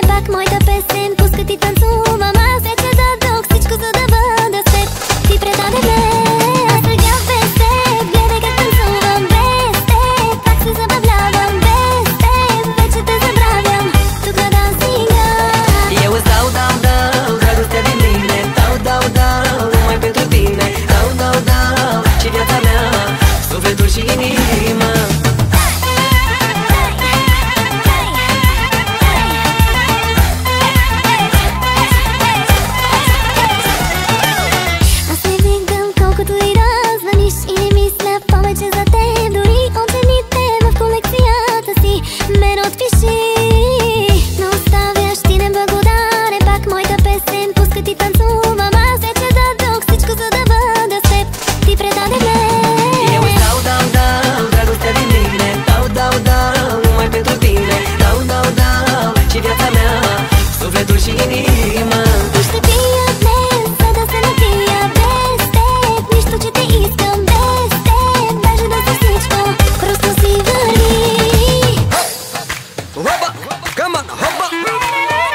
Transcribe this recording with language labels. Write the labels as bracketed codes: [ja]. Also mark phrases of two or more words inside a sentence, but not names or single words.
[bg] Пак моята песен пуска ти танцувам. Аз вече дадох всичко, за да бъда с теб. Ти предаде ме, а сега без теб. Гледай как танцувам без теб. Пак се забавлявам без теб. Вече те забравям, тук на дансинга. [ro] Eu îți dau, dragostea din mine. Dau, numai pentru tine. Dau, și viața mea, sufletul și inima. [bg] Аз не виждам колкото и да звъниш и не мисля повече за теб. Дори от жените в колекцията си мен отпиши. Но оставяш ти неблагодарен. Пак моята песен пуска ти танцувам. Аз вече дадох всичко, за да бъда с теб. Ти предаде ме. [ro] Eu îți dau, dragostea din mine. Dau, numai pentru tine. Dau, și viața mea, sufletul și inima. [bg] И ще пия днес, за да се напия без теб. Нищо, че те искам без теб. Даже да си всичко, просто си върви. Hoppa, [en] come on, hoppa.